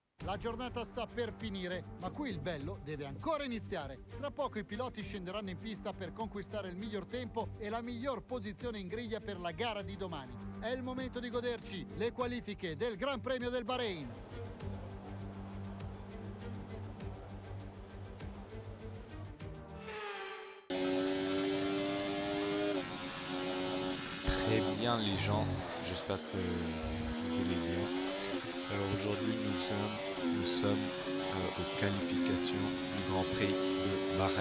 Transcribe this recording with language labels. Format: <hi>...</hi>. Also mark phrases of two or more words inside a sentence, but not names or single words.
<it>La giornata sta per finire, ma qui il bello deve ancora iniziare. Tra poco i piloti scenderanno in pista per conquistare il miglior tempo e la miglior posizione in griglia per la gara di domani. È il momento di goderci le qualifiche del Gran Premio del Bahrein.</it> <fr>Très bien les gens, j'espère que vous allez bien. Alors aujourd'hui nous sommes aux qualifications du Grand Prix de Bahreïn.</fr>